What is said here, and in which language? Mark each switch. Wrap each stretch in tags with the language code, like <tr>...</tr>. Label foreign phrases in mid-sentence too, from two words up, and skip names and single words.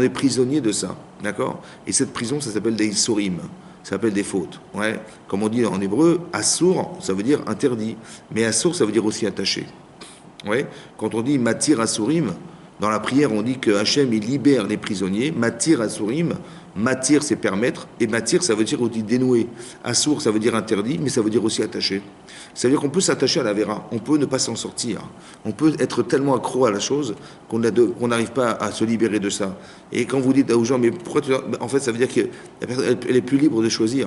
<fr>On est prisonnier de ça, d'accord? Et cette prison, ça s'appelle des Issorim. ça s'appelle des fautes. Ouais. Comme on dit en hébreu, assour, ça veut dire interdit. Mais assour, ça veut dire aussi attaché. Ouais. Quand on dit</fr> <he>מתיר אסורים,</he> <fr>dans la prière, on dit que Hachem, il libère les prisonniers.</fr> <he>מתיר אסורים, מתיר,</he> <fr>c'est permettre. Et matir, ça veut dire aussi dénouer. Assour, ça veut dire interdit, mais ça veut dire aussi attaché. Ça veut dire qu'on peut s'attacher à la vera. On peut ne pas s'en sortir. On peut être tellement accro à la chose qu'on n'arrive pas à se libérer de ça. Et quand vous dites aux gens, mais pourquoi tu... En fait, ça veut dire qu'elle est plus libre de choisir.</fr>